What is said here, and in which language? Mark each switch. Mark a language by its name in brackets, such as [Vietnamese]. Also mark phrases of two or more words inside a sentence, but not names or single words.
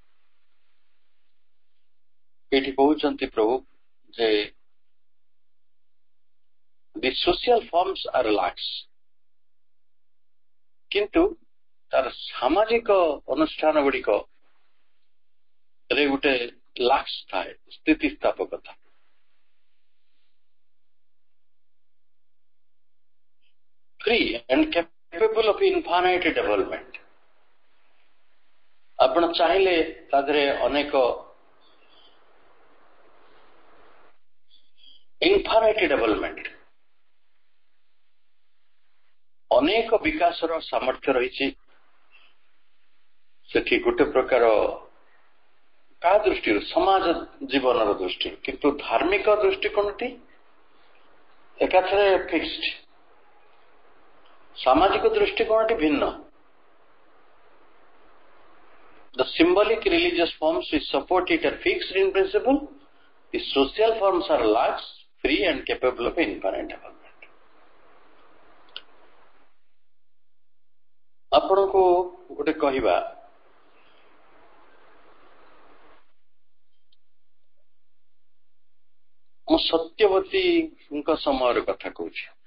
[Odia] ଏଇଠି କହୁଛନ୍ତି ପ୍ରଭୁ ଯେ [English] the social forms are lax, [Odia] କିନ୍ତୁ ତାର ସାମାଜିକ ଅନୁଷ୍ଠାନ ଗୁଡିକ ରେ ଗୋଟେ ଲାକ୍ସ ଥାଏ, ସ୍ଥିତିସ୍ଥାପକତା। [English] free and capable of infinite development। [Odia] ଆପଣ ଚାହିଁଲେ ତା ଦେହରେ ଅନେକ [English] infinite development, [Odia] ଅନେକ ବିକାଶର ସାମର୍ଥ୍ୟ ରହିଛି ସେଠି, ଗୋଟେ ପ୍ରକାର କାହା ଦୃଷ୍ଟିରୁ, ସମାଜ ଜୀବନର ଦୃଷ୍ଟିରୁ। କିନ୍ତୁ ଧାର୍ମିକ ଦୃଷ୍ଟିକୋଣଟି ଏକାଥରେ ଫିକ୍ସଡ, ସାମାଜିକ ଦୃଷ୍ଟିକୋଣଟି ଭିନ୍ନ। [English] The symbolic religious forms which support it are fixed in principle. The social forms are lax, free and capable of infinite development. [Odia] ଆପଣଙ୍କୁ ଗୋଟେ କହିବା, ମୁଁ ସତ୍ୟବତୀଙ୍କ ସମୟର କଥା କହୁଛି।